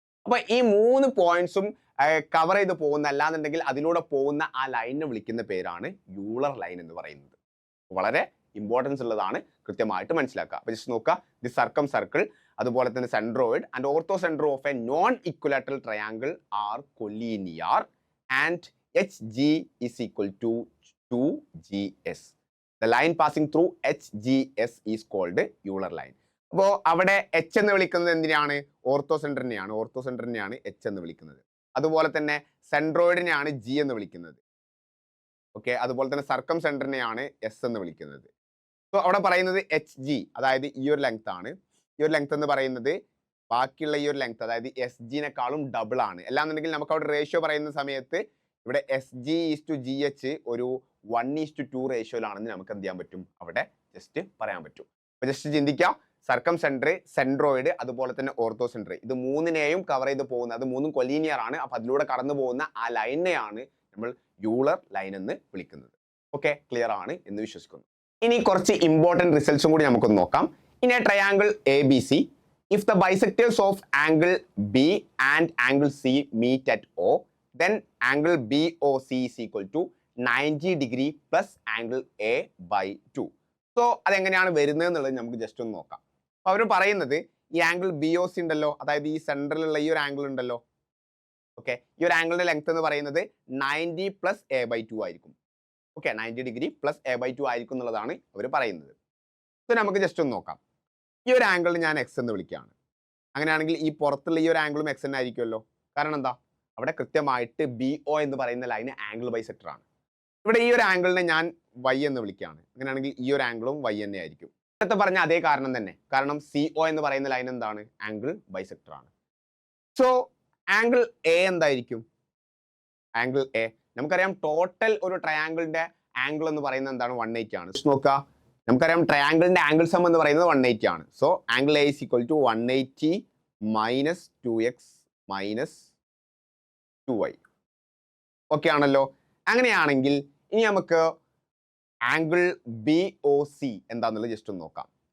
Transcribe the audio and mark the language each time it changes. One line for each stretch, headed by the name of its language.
Malayalam: അപ്പൊ ഈ 3 പോയിന്റ്സും കവർ ചെയ്ത് പോകുന്ന അല്ലാന്നുണ്ടെങ്കിൽ അതിലൂടെ പോകുന്ന ആ ലൈനിനെ വിളിക്കുന്ന പേരാണ് യൂളർ ലൈൻ എന്ന് പറയുന്നത്. വളരെ ഇമ്പോർട്ടൻസ് ഉള്ളതാണ്, കൃത്യമായിട്ട് മനസ്സിലാക്കുക. അപ്പൊ ജസ്റ്റ് നോക്കുക,
English: the circumcircle,
Malayalam: അതുപോലെ തന്നെ
English: Centroid and orthocentre of a non equilateral triangle are collinear and HG is equal to 2GS. The line passing through HGS is called Euler line.
Malayalam: അപ്പോൾ അവിടെ H എന്ന് വിളിക്കുന്നത് എന്തിനാണ്, ഓർത്തോ സെന്ററിനെയാണ്. ഓർത്തോ സെന്ററിനെയാണ് H എന്ന് വിളിക്കുന്നത്. അതുപോലെ തന്നെ സെൻട്രോയിഡിനെയാണ് G എന്ന് വിളിക്കുന്നത്. ഓക്കെ, അതുപോലെ തന്നെ സർക്കം സെന്ററിനെയാണ് S എന്ന് വിളിക്കുന്നത്. സോ അവിടെ പറയുന്നത് HG, അതായത് ഈ ഒരു ലെങ്ത് ആണ്. ഈ ഒരു ലെങ്ത് എന്ന് പറയുന്നത് ബാക്കിയുള്ള ഈ ഒരു ലെങ്ത്, അതായത് SG-നെക്കാളും ഡബിൾ ആണ്. അല്ലാന്നുണ്ടെങ്കിൽ നമുക്ക് അവിടെ റേഷ്യോ പറയുന്ന സമയത്ത് ഇവിടെ SG/GH ഒരു 1:2 റേഷ്യോയിലാണെന്ന് നമുക്ക് എന്ത് ചെയ്യാൻ പറ്റും, അവിടെ ജസ്റ്റ് പറയാൻ പറ്റും. അപ്പൊ ജസ്റ്റ് ചിന്തിക്കാം, സർക്കം സെന്റർ, സെൻട്രോയിഡ്, അതുപോലെ തന്നെ ഓർത്തോ സെന്റർ, ഇത് മൂന്നിനെയും കവർ ചെയ്ത് പോകുന്ന, അത് മൂന്നും കൊലീനിയർ ആണ്. അപ്പൊ അതിലൂടെ കടന്നു പോകുന്ന ആ ലൈനെയാണ് നമ്മൾ യൂളർ ലൈൻ എന്ന് വിളിക്കുന്നത്. ഓക്കെ, ക്ലിയർ ആണ് എന്ന് വിശ്വസിക്കുന്നു. ഇനി കുറച്ച് ഇമ്പോർട്ടന്റ് റിസൾട്ട്സും കൂടി നമുക്കൊന്ന് നോക്കാം.
English: In a triangle ABC, if the bisectors of angle B and angle C meet at O, then angle BOC is equal to 90 degree plus angle A by 2.
Malayalam: So അതെങ്ങനെയാണ് വരുന്നത് എന്നുള്ളത് നമുക്ക് ജസ്റ്റ് ഒന്ന് നോക്കാം. അപ്പോൾ അവർ പറയുന്നത് ഈ ആംഗിൾ BOC ഉണ്ടല്ലോ, അതായത് ഈ സെൻട്രലുള്ള ഈ ഒരു ആംഗിൾ ഉണ്ടല്ലോ. ഓക്കെ, ഈ ഒരു ആംഗിളിന്റെ ലെങ്ത് എന്ന് പറയുന്നത്
English: 90 plus A by 2
Malayalam: ആയിരിക്കും. Okay, 90 degree plus A by 2 ആയിരിക്കും എന്നുള്ളതാണ് അവർ പറയുന്നത്. സോ നമുക്ക് ജസ്റ്റ് ഒന്ന് നോക്കാം. ഈ ഒരു ആംഗിളിന് ഞാൻ X എന്ന് വിളിക്കുകയാണ്. അങ്ങനെയാണെങ്കിൽ ഈ പുറത്തുള്ള ഈ ഒരു ആംഗിളും X തന്നെ ആയിരിക്കുമല്ലോ. കാരണം എന്താ, അവിടെ കൃത്യമായിട്ട് BO എന്ന് പറയുന്ന ലൈന് ആംഗിൾ ബൈസെക്ടർ ആണ്. ഇവിടെ ഈ ഒരു ആംഗിളിനെ ഞാൻ Y എന്ന് വിളിക്കുകയാണ്. അങ്ങനെയാണെങ്കിൽ ഈ ഒരു ആംഗിളും Y തന്നെ ആയിരിക്കും. നേരത്തെ പറഞ്ഞ അതേ കാരണം തന്നെ, കാരണം CO എന്ന് പറയുന്ന ലൈൻ എന്താണ്, ആംഗിൾ ബൈസെക്ടർ ആണ്. സോ ആംഗിൾ A എന്തായിരിക്കും, ആംഗിൾ A നമുക്കറിയാം ടോട്ടൽ ഒരു ട്രയാംഗിളിന്റെ ആംഗിൾ എന്ന് പറയുന്നത് എന്താണ്, 180 ആണ്. നോക്കുക, നമുക്കറിയാം ട്രയാംഗിളിന്റെ ആംഗിൾ സം എന്ന് പറയുന്നത് 180 ആണ്.
English: So angle A is equal to 180 minus 2x minus 2y.
Malayalam: Okay ആണല്ലോ. അങ്ങനെയാണെങ്കിൽ ഇനി നമുക്ക് ആംഗിൾ BOC എന്താണെന്നുള്ളത് ജസ്റ്റ് ഒന്ന് നോക്കാം.